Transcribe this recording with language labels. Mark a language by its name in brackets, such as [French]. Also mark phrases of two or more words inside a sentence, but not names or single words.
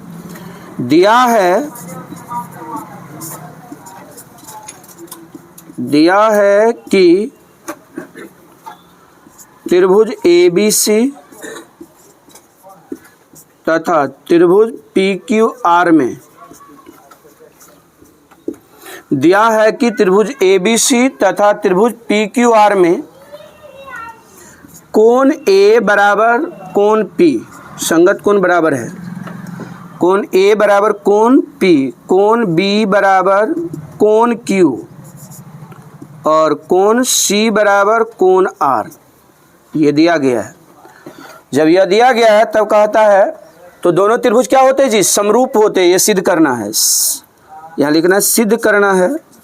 [Hindi] दिया है कि त्रिभुज ABC तथा त्रिभुज PQR में, दिया है कि त्रिभुज ABC तथा त्रिभुज PQR में कोण A बराबर कोण P, संगत कोण बराबर है। कोण A बराबर कोण P, कोण B बराबर कोण Q और कोण C बराबर कोण R, ये दिया गया है। जब यह दिया गया है तब कहता है तो दोनों त्रिभुज क्या होते हैं जी? समरूप होते हैं। ये सिद्ध करना है, यहाँ लिखना है सिद्ध करना है,